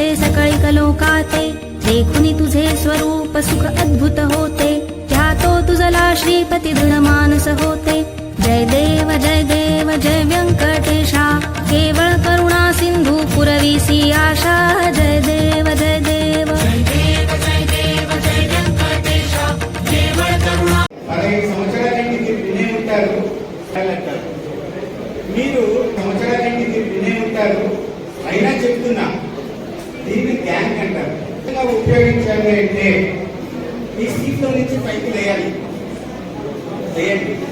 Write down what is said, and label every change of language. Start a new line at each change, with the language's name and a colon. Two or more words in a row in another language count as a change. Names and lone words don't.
Marathi: सकळी कलोकाते देखुनी तुझे स्वरूप सुख अद्भुत होते ध्यातो तुझला श्रीपती दृढ मानस होते जय देव जय व्यंकटेशा केवळ करुणा सिंधू पुरविसी आशा जय देव जय देव जय व्यंकटेशा केवळ करुणा
Telugu: సంవత్సరానికి వినే ఉంటారు మీరు సంవత్సరానికి వినే ఉంటారు అయినా చెప్తున్నా దీన్ని గ్యాంగ్ అంటారు ఉపయోగించాలి అంటే ఈ సీట్లో నుంచి పైకి లేయాలి లేయండి